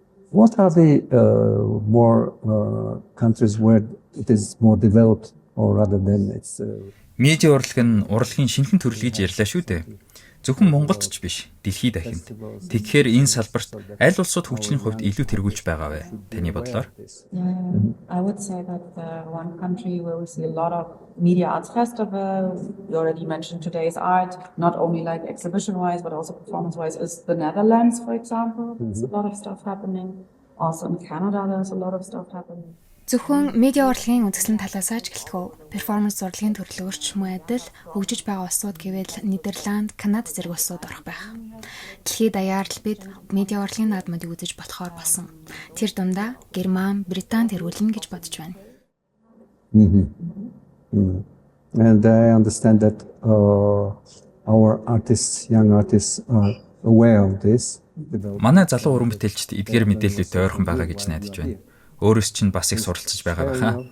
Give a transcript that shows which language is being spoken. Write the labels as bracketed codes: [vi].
[en] What are the more countries where it is more developed, or rather than it's... [mn] Медиа урлаг нь урлагийн шинэхэн төрөл гэж ярьлаа шүү дээ. Зөвхөн Монголд ч биш, дэлхийд дахинд. Тэгэхээр энэ салбарт аль улсууд хөгжлийн хувьд илүү тэргүүлж байгаа вэ? Таны бодлоор? [en] I would say that one country where we see a lot of media arts festival, you already mentioned today's art, not only like exhibition-wise, but also performance-wise, is the Netherlands, for example. There's a lot of stuff happening. Also in Canada, there's a lot of stuff happening. [mn] Зөвхөн медиа урлагийн үзэсгэлэн талаас ч гэлтгөө перформанс урлагийн төрлөөрч мөн адил хөгжиж байгаа улсууд гэвэл Нидерланд, Канада зэрэг улсууд орох байх. Дэлхийд даяар л бид медиа урлагийн наадмуудыг үзэж болохоор болсон. Тэр дундаа Герман, Британь тэргүүлнэ гэж бодож байна. [en] And I understand that our artists, young artists are aware of this. [mn] Манай залуу уран бүтээлчид эдгээр мэдээлэлтэй ойрхон байгаа гэж найдаж байна. Өөрөөс чинь бас их суралцж байгаа байхаа.